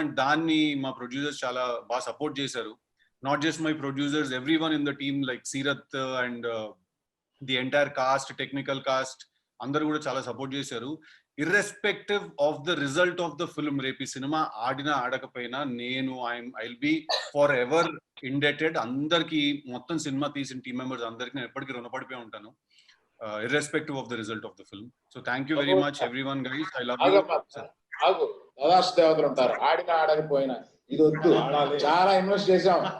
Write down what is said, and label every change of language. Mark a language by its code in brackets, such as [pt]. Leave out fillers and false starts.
[te] And దాన్ని మా producers చాలా బాగా సపోర్ట్ చేశారు. [en] not just my producers, every one in the team like Seerat and the entire cast, technical cast [te] అందరూ కూడా చాలా సపోర్ట్ చేశారు. [en] irrespective of the result of the film, [te] రేపు ఈ సినిమా ఆడినా ఆడకపోయినా నేను [en] I will be forever indebted [te] అందరికి, మొత్తం సినిమా తీసిన టీమ్ మెంబర్స్ అందరికి నేను ఎప్పటికీ రుణపడిపోయి ఉంటాను, [en] irrespective of the result of the film. So thank you very much everyone guys, I love you. [te] దాదాపు దేవతలు ఉంటారు, ఆడినా ఆడకపోయినా ఇది వద్దు, చాలా ఇన్వెస్ట్ చేసాం,